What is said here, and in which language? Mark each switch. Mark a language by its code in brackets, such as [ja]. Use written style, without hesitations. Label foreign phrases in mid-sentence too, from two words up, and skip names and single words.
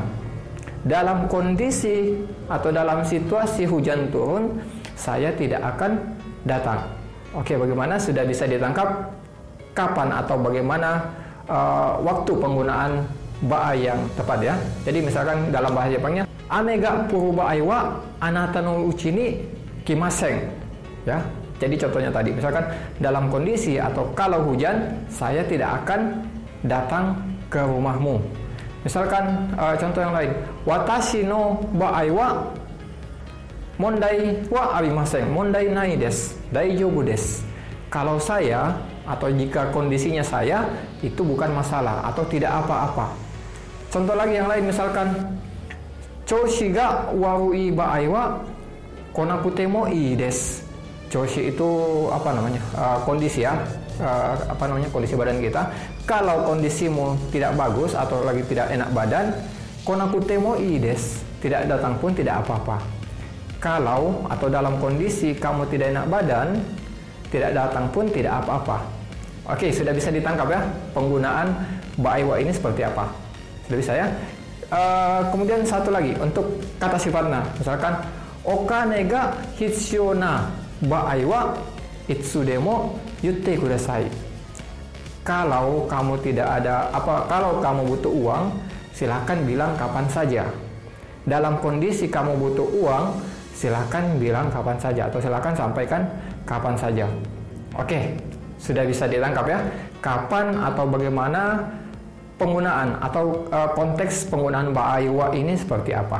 [id] Dalam kondisi atau dalam situasi hujan turun, saya tidak akan datang. Oke, bagaimana? Sudah bisa ditangkap kapan atau bagaimana waktu penggunaan baai yang tepat ya. Jadi misalkan dalam bahasa Jepangnya, [ja] 雨が降る場合はあなたの家に来ません. [id] Ya. Jadi contohnya tadi, misalkan dalam kondisi atau kalau hujan, saya tidak akan datang ke rumahmu. Misalkan contoh yang lain, [ja] 私の場合は問題はありません、問題ないです、大丈夫です. [id] Kalau saya atau jika kondisinya saya itu bukan masalah atau tidak apa-apa. Contoh lagi yang lain misalkan [ja] 調子が悪い場合は来なくてもいいです. [id] Choushi itu apa namanya? Kondisi ya. Kondisi badan kita. Kalau kondisimu tidak bagus atau lagi tidak enak badan, [ja] 来なくてもいいです, [id] tidak datang pun tidak apa-apa. Kalau atau dalam kondisi kamu tidak enak badan, tidak datang pun tidak apa-apa. Oke, sudah bisa ditangkap ya penggunaan [ja] 場合は [id] ini seperti apa. Sudah bisa ya. Kemudian satu lagi untuk kata sifatnya, misalkan [ja] お金が必要な場合はいつでも言ってください. [id] Kalau kamu kalau kamu butuh uang, silakan bilang kapan saja. Dalam kondisi kamu butuh uang, silakan bilang kapan saja atau silakan sampaikan kapan saja. Oke, sudah bisa ditangkap ya. kapan atau bagaimana penggunaan atau konteks penggunaan ba'aywa ini seperti apa.